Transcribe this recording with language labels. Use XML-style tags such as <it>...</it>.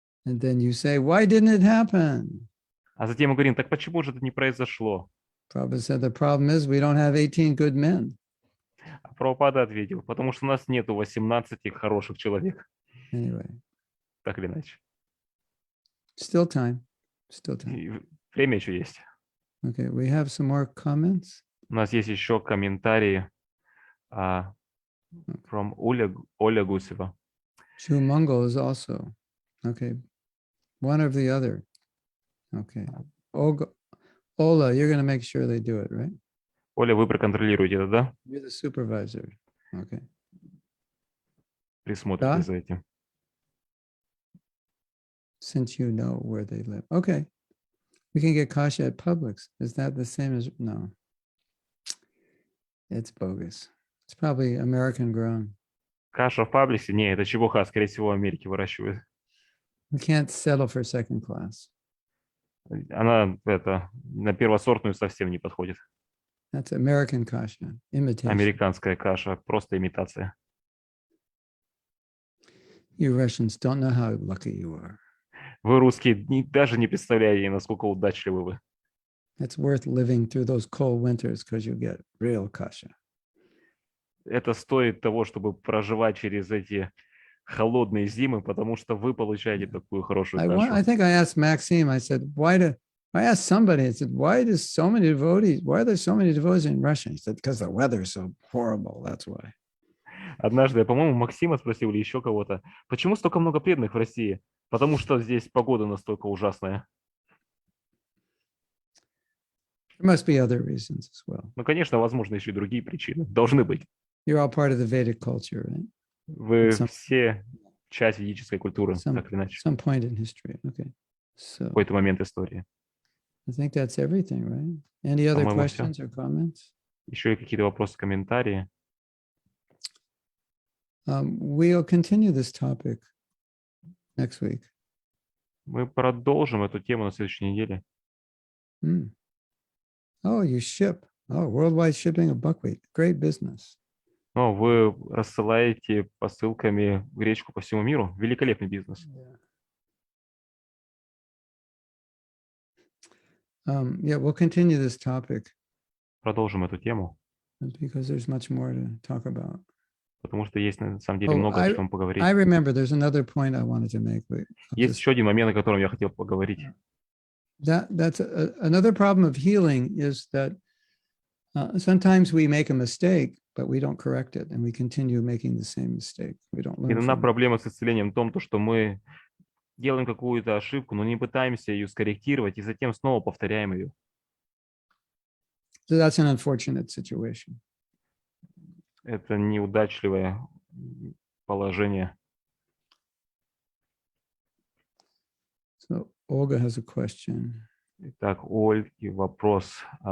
<en>And then you say, why didn't it happen?</en> <ru>А затем мы говорим, так почему же это не произошло?</ru> <en>Prabhupada said, the problem is we don't have 18 good men.</en> <ru>А Прабхупада ответил, потому что у нас нету 18 хороших человек,</ru> <en>Anyway,</en> <ru>так или иначе.</ru> <en>still time. Still time.</en> <ru>И время еще есть.</ru> <en>Okay, we have some more comments.</en> <ru>У нас есть еще комментарии</ru> <en>from</en> <ru>Оля Гусева.</ru> <en>Chumango is also. Okay, one or the other. Okay. Ola, you're going to make sure they do it, right?</en> <ru>Оля, вы проконтролируете это, да?</ru> <en>You're the supervisor. Okay.</en> <ru>Присмотрите Да. за этим.</ru> <en>Since you know where they live. Okay. We can get kasha at Publix. Is that the same as? No. It's bogus. It's probably American grown.</en> <ru>Каша в Паблисе? Не, это чебуха, скорее всего, в Америке выращивают.</ru> <en>We can't settle for second class.</en> <ru>Она на первосортную совсем не подходит.</ru> <en>That's American kasha. Imitation.</en> <ru>Американская каша, просто имитация.</ru> <en>You Russians don't know how lucky you are.</en> <ru>Вы, русские, даже не представляете, насколько удачливы вы.</ru> <en>It's worth living through those cold winters because you get real kasha.</en> <ru>Это стоит того, чтобы проживать через эти холодные зимы, потому что вы получаете такую хорошую</ru> <en>I</en> <ru>кашу.</ru> <en>think I asked Maxime, I said, why I asked somebody, I said, why are there so many devotees in Russia? He said, because the weather is so horrible, that's why.</en> <ru>Однажды я, по-моему, Максима спросил или еще кого-то, почему столько много преданных в России? Потому что здесь погода настолько ужасная.</ru> <en>There must be other reasons as well.</en> <ru>Ну, конечно, возможно, еще и другие причины. Должны быть.</ru> <en>You're all part of the Vedic culture, right?</en> <ru>Вы</ru> <en>Some-</en> <ru>все часть ведической культуры,</ru> <en>Some-</en> <ru>так или иначе.</ru> <en>Some point in history. Okay.</en> <ru>В</ru> <en>So</en> <ru>какой-то момент истории.</ru> <en>I think that's everything, right? Any other</en> <ru>По-моему, всё.</ru> <en>questions or comments?</en> <ru>Еще и какие-то вопросы, комментарии.</ru> <en>We'll continue this topic next week.</en> <ru>Мы продолжим эту тему на следующей неделе.</ru> <en>Hmm. Oh, you ship. Oh, worldwide shipping of buckwheat. Great business.</en> <ru>Но вы рассылаете посылками гречку по всему миру. Великолепный бизнес.</ru> <en>Yeah, we'll continue this topic</en> <ru>Продолжим эту тему,</ru> <en>because there's much more to talk about.</en> <ru>потому что есть на самом деле</ru> <en>Oh,</en> <ru>много о чем поговорить.</ru> <en>I remember there's another point I wanted to make.</en> <ru>Есть еще один момент, о котором я хотел поговорить.</ru> <en>That's another problem of healing is that sometimes we make a mistake, but we don't correct it, and we continue making the same mistake. We don't learn.</en> <ru>Иногда</ru> <en>from it.</en> <ru>проблема с исцелением в том, что мы делаем какую-то ошибку, но не пытаемся ее скорректировать, и затем снова повторяем ее.</ru> <en>So that's an unfortunate situation.</en> <ru>Это неудачливое положение.</ru> <en>So Olga has a question.</en> <ru>Итак, у Ольги вопрос.</ru>